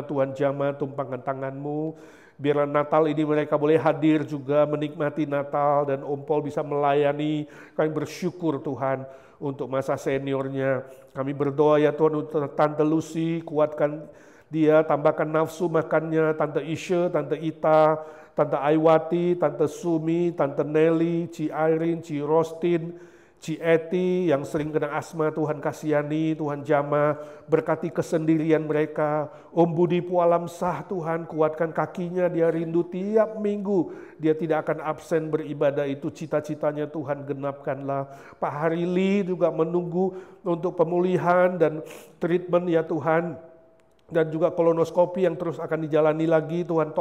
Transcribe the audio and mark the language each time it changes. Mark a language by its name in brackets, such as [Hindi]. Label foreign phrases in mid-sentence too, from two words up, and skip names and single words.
[Indonesian] Tuhan jamah, tumpangkan tangan-Mu. Biarlah Natal ini mereka boleh hadir juga, menikmati Natal, dan Om Paul bisa melayani. Kami bersyukur Tuhan untuk masa seniornya. Kami berdoa ya Tuhan untuk Tante Lucy, kuatkan dia, tambahkan nafsu makannya. Tante Isha, Tante Ita, Tante Aiwati, Tante Sumi, Tante Nelly, Ci Irene, Ci Rostin, Ci Eti yang sering kena asma, Tuhan kasihani, Tuhan jamah, berkati kesendirian mereka. Om Budi Pualam Sah, Tuhan kuatkan kakinya, dia rindu tiap minggu, dia tidak akan absen beribadah, itu cita-citanya Tuhan genapkanlah. Pak Harili juga menunggu untuk pemulihan dan treatment ya Tuhan, dan juga kolonoskopi yang terus akan dijalani lagi.